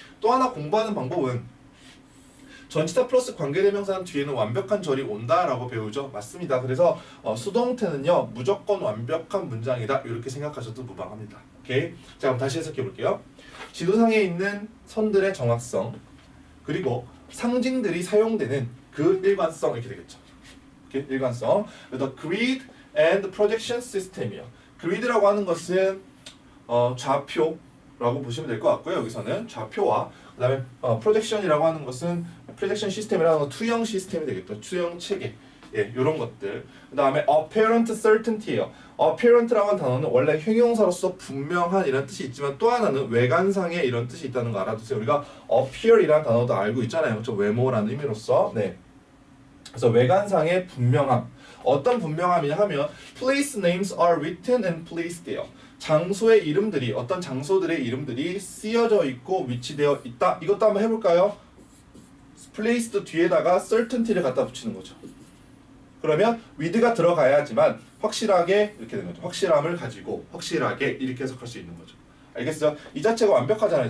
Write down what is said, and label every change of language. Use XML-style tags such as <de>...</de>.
<ko>또 하나 공부하는 방법은 전치사 플러스 관계대명사는 뒤에는 완벽한 절이 온다라고 배우죠. 맞습니다. 그래서 수동태는요, 무조건 완벽한 문장이다, 이렇게 생각하셔도 무방합니다. 오케이? 자, 그럼 다시 해석해 볼게요. 지도상에 있는 선들의 정확성, 그리고 상징들이 사용되는 그 일관성, 이렇게 되겠죠. 오케이? 일관성.</ko> <en>The grid and projection system이요.</en> <ko>grid라고 하는 것은 좌표라고 보시면 될 것 같고요. 여기서는 좌표와 그 다음에 프로젝션이라고 하는 것은 프로젝션 시스템이라는 건 투영 시스템이 되겠죠. 투영 체계. 예, 요런 것들. 그 다음에 apparent certainty예요. apparent라고 하는 단어는 원래 형용사로서 분명한 이런 뜻이 있지만 또 하나는 외관상의 이런 뜻이 있다는 거 알아두세요. 우리가 appear이라는 단어도 알고 있잖아요. 그렇죠? 외모라는 의미로서. 네. 그래서 외관상의 분명함. 어떤 분명함이냐 하면</ko> <en>place names are written and placed예요.</en> <ko>장소의 이름들이, 어떤 장소들의 이름들이 쓰여져 있고 위치되어 있다. 이것도 한번 해볼까요? placed 뒤에다가 certainty를 갖다 붙이는 거죠. 그러면 with가 들어가야지만 확실하게 이렇게 되는 거죠. 확실함을 가지고 확실하게 이렇게 해석할 수 있는 거죠. 알겠어요? 이 자체가 완벽하잖아요.</ko>